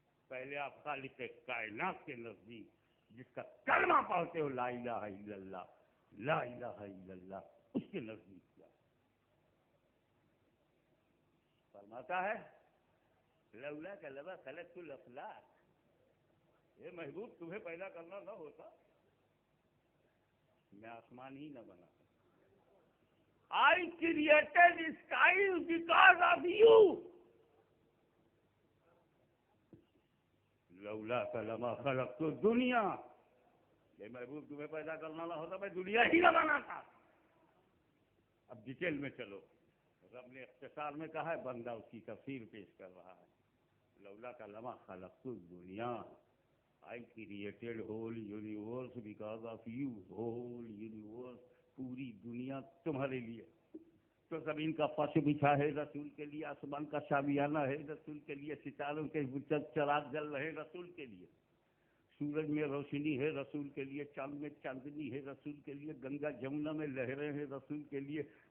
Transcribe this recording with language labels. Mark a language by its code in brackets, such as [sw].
[ur] پہلے آپ خالق کائنات کے نزدیک، جس کا کلمہ پڑھتے ہو [ar] لا الہ الا اللہ، لا الہ الا اللہ، [ur] اس کے نزدیک کیا فرماتا ہے؟ [ar] لولا لما خلقت الافلاک. [ur] یہ محبوب تمہیں پیدا کرنا نہ ہوتا میں آسمان ہی نہ بنا. [en] I created the skies because of you. [ar] لولا لما خلقت الدنیا. [ur] یہ محبوب تمہیں پیدا کرنا نہ ہوتا میں دنیا ہی نہ بناتا. اب ڈیٹیل میں چلو. رب نے اختصار میں کہا ہے، بندہ اس کی تفسیر پیش کر رہا ہے. [ar] لولا لما خلقت الدنیا. [en] I created whole universe because of you. Whole universe، [ur] پوری دنیا تمہارے لیے. تو زمین کا فرش بچھا ہے رسول کے لیے، آسمان کا شامیانہ ہے رسول کے لیے، ستاروں کے چراغ جل رہے رسول کے لیے، سورج میں روشنی ہے رسول کے لیے، چاند میں چاندنی ہے رسول کے لیے، گنگا جمنا میں لہریں ہیں رسول کے لیے،